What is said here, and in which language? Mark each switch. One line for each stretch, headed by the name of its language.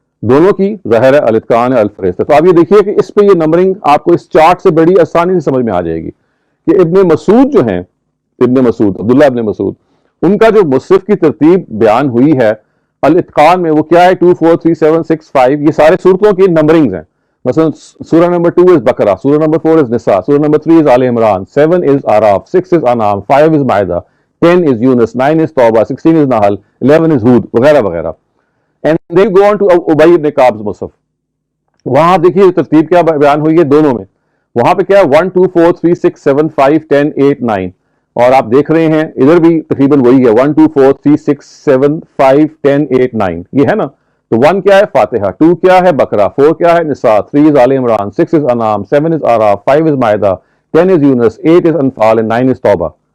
Urdu: دونوں کی ظاہر ہے الاتقان ہے الفہرست ہے. تو آپ یہ دیکھیے کہ اس پہ یہ نمبرنگ آپ کو اس چارٹ سے بڑی آسانی سے سمجھ میں آ جائے گی کہ ابن مسعود جو ہیں, ابن مسعود عبداللہ ابن مسعود, ان کا جو مصحف کی ترتیب بیان ہوئی ہے الاتقان میں وہ کیا ہے 2 4 3 7 6 5, یہ سارے صورتوں کی نمبرنگز ہیں. مثلا سورہ نمبر 2 از بقرہ, سورہ نمبر 4 از نساء, سورہ نمبر 3 از آل عمران, 7 از آراف, 6 از انعام, 5 از مائدہ,
English: 10 is Yunus,
Urdu: 9 is توبہ, 16 is نحل, 11 is ہود وغیرہ وغیرہ.
English: And they go on to Ubayy ibn Ka'b مصحف.
Urdu: وہاں آپ دیکھیے ترتیب کیا بیان ہوئی ہے دونوں میں. وہاں پہ کیا ہے 1 2 4 3 6 7 5 10 8 9, اور آپ دیکھ رہے ہیں ادھر بھی تقریباً وہی ہے 1 2 4 3 6 7 5 10 8 9, یہ ہے نا. تو 1 کیا ہے فاتحہ, 2 کیا ہے بقرہ, 4 کیا ہے نساء, 3 از آل عمران, 6 از انعام, 7 از آراف, 5 از مائدہ, 10 از یونس, 8 از انفال, 9 از توبہ.